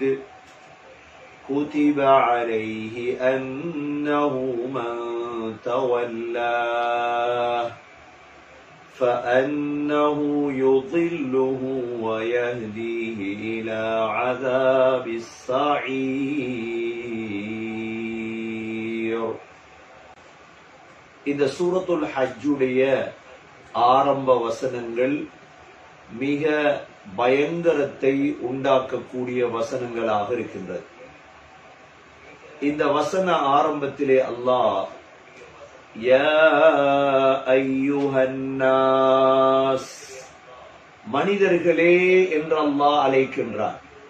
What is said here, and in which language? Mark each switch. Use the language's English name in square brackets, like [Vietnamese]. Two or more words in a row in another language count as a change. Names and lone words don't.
[Arabic] كتب عليه أنه من تولاه فأنه يضله ويهديه إلى عذاب السعير. [Tamil] இந்த சூரத்துல் ஹஜ்ஜுடைய ஆரம்ப வசனங்கள் மிக பயங்கரத்தை உண்டாக்கக்கூடிய வசனங்களாக இருக்கின்றது. இந்த வசன ஆரம்பத்திலே அல்லாஹ் [Arabic] يا أيها الناس, [Tamil] மனிதர்களே என்று அல்லாஹ் அழைக்கின்றார்.